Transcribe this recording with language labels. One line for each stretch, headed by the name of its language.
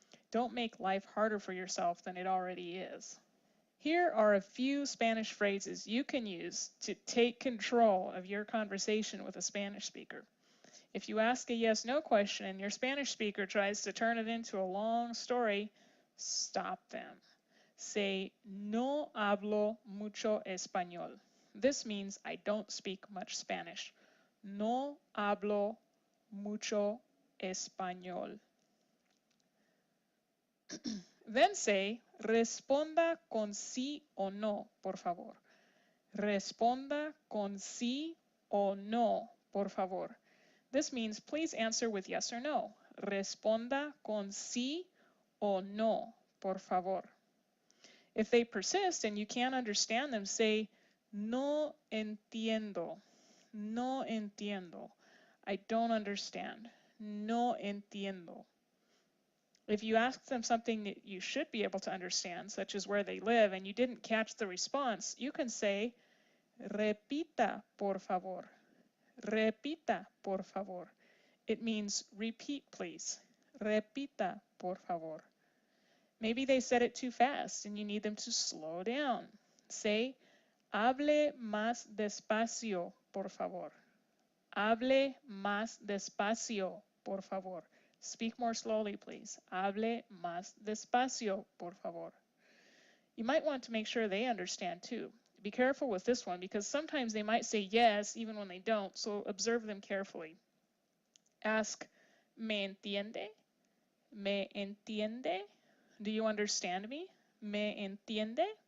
English: Don't make life harder for yourself than it already is. Here are a few Spanish phrases you can use to take control of your conversation with a Spanish speaker. If you ask a yes-no question and your Spanish speaker tries to turn it into a long story, stop them. Say,
Spanish: no hablo mucho español.
English: This means I don't speak much Spanish.
Spanish: No hablo mucho español.
English: Then say,
Spanish: responda con sí o no, por favor. Responda con sí o no, por favor.
English: This means please answer with yes or no.
Spanish: Responda con sí o no, por favor.
English: If they persist and you can't understand them, say,
Spanish: no entiendo. No entiendo.
English: I don't understand.
Spanish: No entiendo.
English: If you ask them something that you should be able to understand, such as where they live, and you didn't catch the response, you can say,
Spanish: repita, por favor. Repita, por favor.
English: It means repeat, please.
Spanish: Repita, por favor.
English: Maybe they said it too fast and you need them to slow down. Say,
Spanish: hable más despacio, por favor. Hable más despacio, por favor.
English: Speak more slowly, please.
Spanish: Hable más despacio, por favor.
English: You might want to make sure they understand too. Be careful with this one because sometimes they might say yes even when they don't, so observe them carefully. Ask,
Spanish: ¿me entiende? ¿Me entiende?
English: Do you understand me?
Spanish: ¿Me entiende?